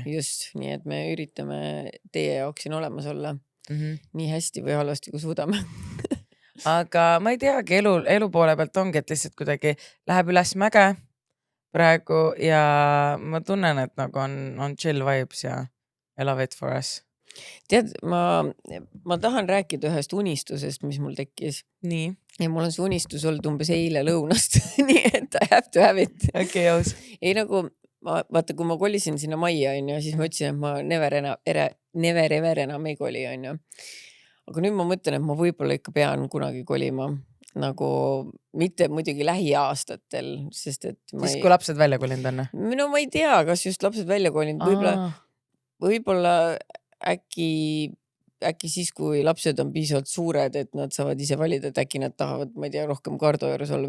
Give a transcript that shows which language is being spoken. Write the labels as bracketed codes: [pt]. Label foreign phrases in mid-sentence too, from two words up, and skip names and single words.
[et] just, nii et me üritame teie jaoks siin olemas olla nii hästi või halvasti, kui suudame. Aga ma ei teagi, elu poole pealt ongi, et lihtsalt kuidagi läheb üles mäge praegu ja ma tunnen, et nagu on [en] chill vibes [et] ja [en] I love it for us. [et] Tead, ma tahan rääkida ühest unistusest, mis mul tekkis. Nii. Ja mul on see unistus olnud umbes eile lõunast, nii et [en] I have to have it. [et] Okei, aus. Ei nagu, vaata, kui ma kolisin sinna majja, siis ma ütlesin, et ma [en] never ever [et] enam ei koli. Aga nüüd ma mõtlen, et ma võib-olla ikka pean kunagi kolima. Nagu mitte muidugi lähiaastatel, sest et siis kui lapsed välja kolinud on? No ma ei tea, kas just lapsed välja kolinud, võib-olla äkki siis, kui lapsed on piisavalt suured, et nad saavad ise valida, et äkki nad tahavad, ma ei tea, rohkem Kardo juures olla.